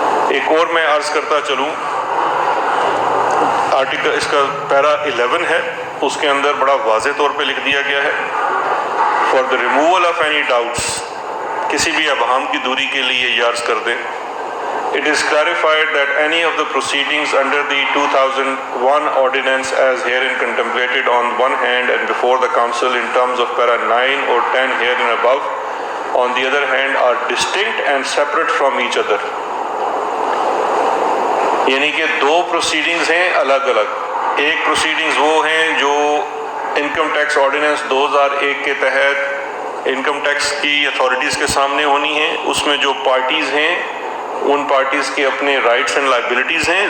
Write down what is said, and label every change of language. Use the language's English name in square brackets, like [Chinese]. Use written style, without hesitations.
[Urdu] ایک اور میں عرض کرتا چلوں, آرٹیکل اس کا پیرا 11 ہے, اس کے اندر بڑا واضح طور پہ لکھ دیا گیا ہے [English] for the removal of any doubts, [Urdu] کسی بھی ابہام کی دوری کے لیے یہ عرض کر دیں. [English] It is clarified that any of the proceedings under the 2001 ordinance as herein contemplated on one hand and before the council in terms of para 9 or 10 herein above on the other hand are distinct and separate from each other. [Urdu] یعنی کہ 2 proceedings ہیں الگ الگ. ایک proceedings وہ ہیں جو income tax ordinance 2001 کے تحت انکم ٹیکس کی اتھارٹیز کے سامنے ہونی ہیں. اس میں جو پارٹیز ہیں ان پارٹیز کے اپنے رائٹس اینڈ لائبلٹیز ہیں.